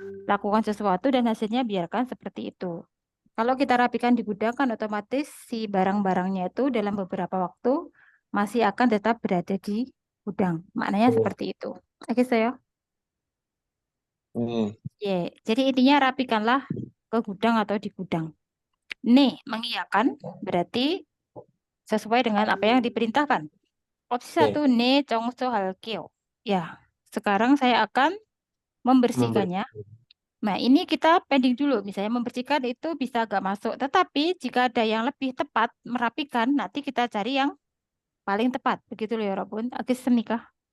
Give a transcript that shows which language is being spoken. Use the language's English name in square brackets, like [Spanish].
[Indonesian] Lakukan sesuatu dan hasilnya biarkan seperti itu. Kalau kita rapikan di gudang kan otomatis si barang-barangnya itu dalam beberapa waktu masih akan tetap berada di gudang. Maknanya seperti itu. Oke saya. Jadi intinya rapikanlah ke gudang atau di gudang. Nih, mengiyakan berarti sesuai dengan apa yang diperintahkan. Opsi 1, [Korean] 네, 청소할게요. [Indonesian] Ya, sekarang saya akan membersihkannya. Nah, ini kita pending dulu. Misalnya membersihkan itu bisa agak masuk. Tetapi jika ada yang lebih tepat, merapikan, nanti kita cari yang paling tepat. Begitu loh ya, Robun. Agak senikah.